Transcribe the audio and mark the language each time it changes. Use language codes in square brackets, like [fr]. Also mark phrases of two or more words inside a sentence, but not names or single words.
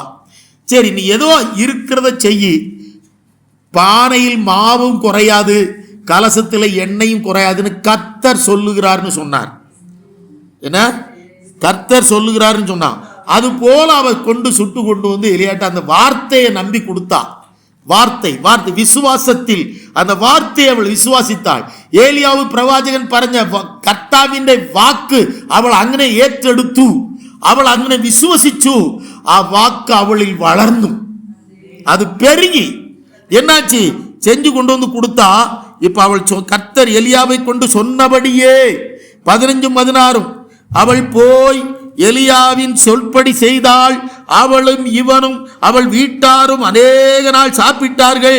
[ta] சரி, நீ ஏதோ இருக்கிறத செய், பானையில் மாவும் குறையாது, கலசத்தில் எண்ணெயும் குறையாதுன்னு கர்த்தர் சொல்லுகிறார்னு சொன்னார். என்ன கர்த்தர் சொல்லுகிறாருன்னு சொன்னான். அது போல அவ சுட்டு கொண்டு வந்து எலியாட்ட அந்த வார்த்தையை நம்பி கொடுத்தா. வார்த்தை விசுவாசத்தில் அந்த வார்த்தையை அவள் விசுவாசித்தாள். [ml] ஏலியாவு பிரவாചകൻ പറഞ്ഞ കർത്താവിന്റെ വാക്ക് അവൾ അങ്ങനെ ഏറ്റെടുത്തു. അവൾ അങ്ങനെ വിശ്വസിച്ചു. ആ വാക്ക് അവളിൽ വളർന്നു, [ta] அது பெருகி என்னாச்சு, செஞ்சு கொண்டு வந்து கொடுத்தா. இப்ப அவள் கர்த்தர் எலியாவை கொண்டு சொன்னபடியே 15-16 அவள் போய் எலியாவின் சொல்படி செய்தாள். அவளும் இவனும் அவள் வீட்டாரும் அநேக நாள் சாப்பிட்டார்கள்.